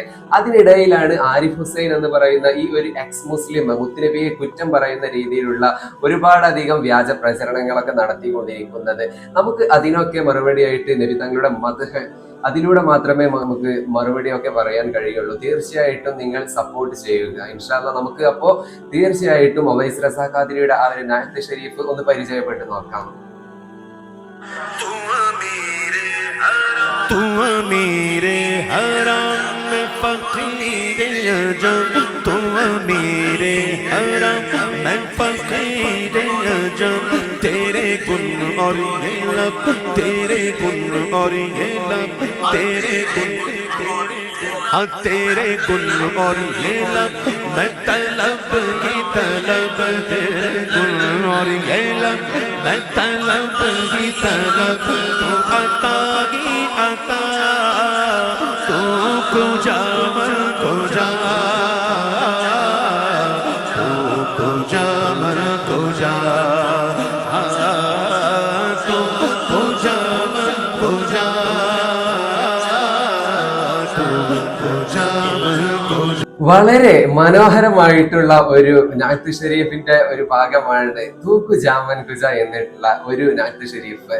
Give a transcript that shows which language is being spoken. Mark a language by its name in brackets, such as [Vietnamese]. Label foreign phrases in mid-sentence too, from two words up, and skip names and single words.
[Malayalam] അതിനിടയിലാണ് ആരിഫ് ഹുസൈൻ എന്ന് പറയുന്ന ഈ ഒരു എക്സ് മുസ്ലിം മുത്തുനബിയെ കുറ്റം പറയുന്ന രീതിയിലുള്ള ഒരുപാടധികം വ്യാജ പ്രചരണങ്ങളൊക്കെ നടത്തിക്കൊണ്ടിരിക്കുന്നത്. നമുക്ക് അതിനൊക്കെ മറുപടിയായിട്ട് നബി തങ്ങളുടെ മദ്ഹ്, അതിലൂടെ മാത്രമേ നമുക്ക് മറുപടിയൊക്കെ പറയാൻ കഴിയുള്ളൂ. തീർച്ചയായിട്ടും നിങ്ങൾ സപ്പോർട്ട് ചെയ്യുക. [Arabic] إن شاء الله [Malayalam] നമുക്ക് അപ്പോ തീർച്ചയായിട്ടും ഒവൈസ് റസാ ഖാദിരിയുടെ ആ ഒരു [Urdu] نعت شریف [Malayalam] ഒന്ന് പരിചയപ്പെട്ട് നോക്കാം. [Urdu] تیرے گن اور یہ لب، تیرے گن اور یہ لب, تیرے گن، ہاں تیرے گن اور یہ لب، میں طلب کی طلب، تیرے گن اور یہ لب، میں طلب کی طلب، تو عطا کی عطا, [Persian] تو کجا من کجا، تو کجا من کجا, [Malayalam] വളരെ മനോഹരമായിട്ടുള്ള ഒരു നഅത്ത് ഷരീഫിന്റെ ഒരു ഭാഗമാണ് [Persian] تو کجا من کجا [Malayalam] എന്നിട്ടുള്ള ഒരു [Urdu] نعت شریف.